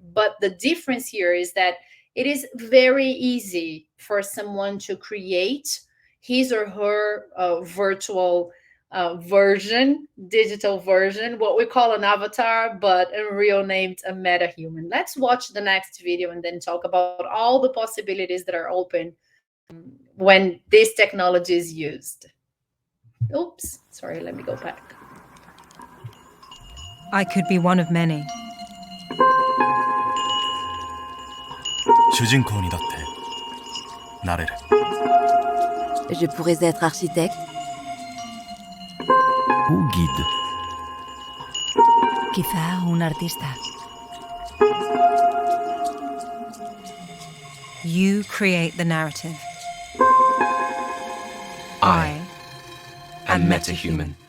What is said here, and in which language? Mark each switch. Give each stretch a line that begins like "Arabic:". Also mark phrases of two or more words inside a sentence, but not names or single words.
English: But the difference here is that it is very easy for someone to create his or her virtual version, digital version, what we call an avatar, but Unreal named a MetaHuman. Let's watch the next video and then talk about all the possibilities that are open when this technology is used. Oops, sorry, let me go back. I could be one of many.
Japanese: 主人公にだってなれる。
French: Je pourrais être architecte. Ou guide.
Spanish: Quizá un artista.
English: You create the narrative. I am MetaHuman.